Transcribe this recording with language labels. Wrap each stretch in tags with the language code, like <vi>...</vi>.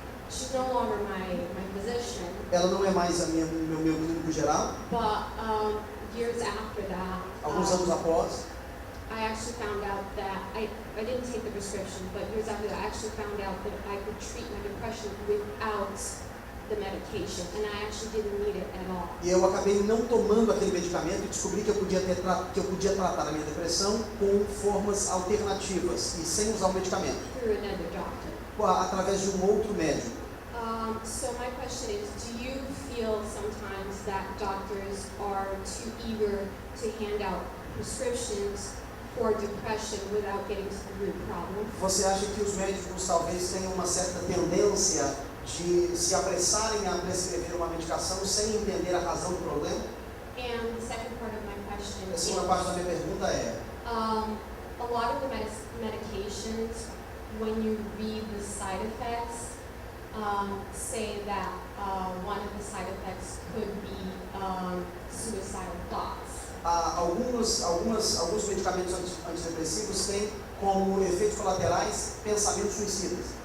<en>She's no longer my physician,</en> <pt>Ela não é mais meu clínico geral.</pt> <en>but years after that,</en> <pt>Alguns anos após,</pt> <en>I actually found out that I didn't take the prescription, but years after that, I actually found out that I could treat my depression without the medication, and I actually didn't need it at all.</en> <pt>E eu acabei não tomando aquele medicamento e descobri que eu podia tratar a minha depressão com formas alternativas e sem usar o medicamento,</pt> <en>Through another doctor.</en> <pt>através de um outro médico.</pt> <en>So my question is, do you feel sometimes that doctors are too eager to hand out prescriptions for depression without getting to the root problem?</en> <pt>Você acha que os médicos talvez tenham uma certa tendência de se apressarem a prescrever uma medicação sem entender a razão do problema?</pt> <en>And the second part of my question</en> <pt>A</pt> <en>is,</en> <pt>segunda parte da minha pergunta é:</pt> <en>a lot of the medications, when you read the side effects, say that one of the side effects could be suicidal thoughts.</en> <pt>Alguns medicamentos antidepressivos têm como efeitos colaterais pensamentos suicidas.</pt>